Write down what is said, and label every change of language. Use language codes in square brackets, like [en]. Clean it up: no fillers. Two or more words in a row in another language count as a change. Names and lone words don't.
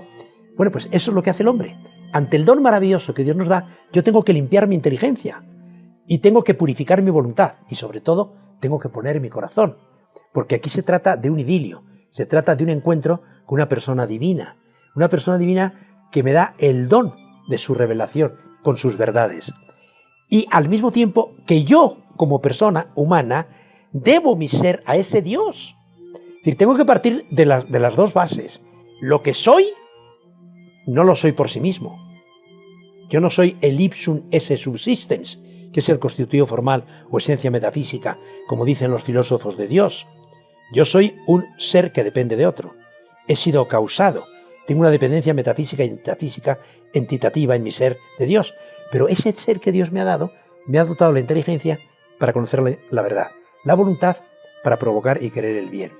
[es] Bueno, pues eso es lo que hace el hombre. Ante el don maravilloso que Dios nos da, yo tengo que limpiar mi inteligencia y tengo que purificar mi voluntad y sobre todo tengo que poner mi corazón, porque aquí se trata de un idilio, se trata de un encuentro con una persona divina que me da el don de su revelación con sus verdades. Y al mismo tiempo que yo, como persona humana, debo mi ser a ese Dios. Es decir, tengo que partir de las dos bases. Lo que soy, no lo soy por sí mismo. Yo no soy el [la] ipsum esse subsistens, [es] que es el constitutivo formal o esencia metafísica, como dicen los filósofos de Dios. Yo soy un ser que depende de otro. He sido causado. Tengo una dependencia metafísica y metafísica entitativa en mi ser de Dios. Pero ese ser que Dios me ha dado, me ha dotado la inteligencia para conocer la verdad, la voluntad para provocar y querer el bien.